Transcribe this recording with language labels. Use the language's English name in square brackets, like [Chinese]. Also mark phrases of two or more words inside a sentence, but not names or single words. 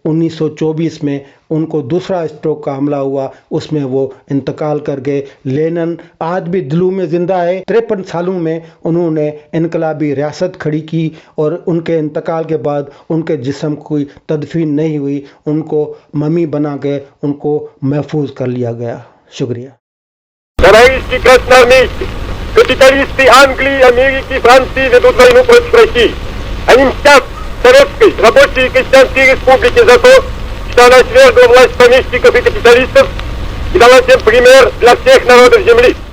[Urdu] 1924 میں ان کو دوسرا اسٹروک کا حملہ ہوا، اس میں وہ انتقال کر گئے۔ لینن آج بھی دلوں میں زندہ ہے۔ 53 سالوں میں انہوں نے انقلابی ریاست کھڑی کی، اور ان کے انتقال کے بعد ان کے جسم کوئی تدفین نہیں ہوئی، ان کو ممی بنا کے ان کو محفوظ کر لیا гая. شکریہ. [Russian] Товарищи красноармейцы, капиталисты Англии, Америки, Франции ведут войну против России. Они мстят Советской Рабочей и Крестьянской Республике за то, что она свергла власть помещиков и капиталистов и дала всем пример для всех народов земли.